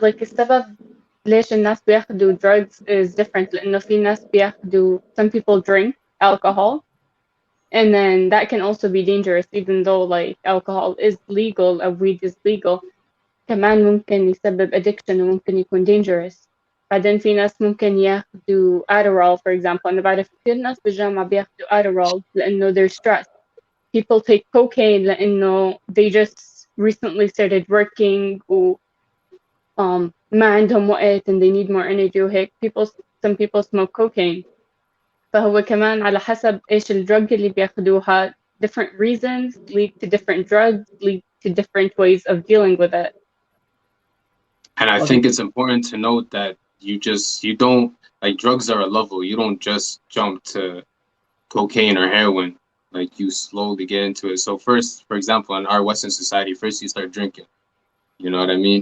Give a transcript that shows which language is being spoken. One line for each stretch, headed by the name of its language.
English: Like,
Arabic: السبب ليش الناس بياخدوا
English: drugs is different.
Arabic: لأنه في ناس بياخدوا,
English: some people drink alcohol, and then that can also be dangerous, even though like alcohol is legal and weed is legal.
Arabic: كمان ممكن يسبب addiction وممكن يكون dangerous. بعدين في ناس ممكن ياخدوا Adderall
English: for example.
Arabic: أنا بعرف كثير ناس بالجامعة بياخدوا Adderall لأنه
English: they're stressed.
Arabic: People take cocaine لأنه they just recently started working و ما عندهم وقت and they need more energy وهيك.
English: Some people smoke cocaine.
Arabic: فهو كمان على حسب إيش الدرug اللي بياخدوها.
English: Different reasons lead to different drugs, lead to different ways of dealing with it. And I think it's important to note that you don't, like, drugs are a level. You don't just jump to cocaine or heroin. Like, you slowly get into it. So first, for example, in our Western society, first you start drinking. You know what I mean?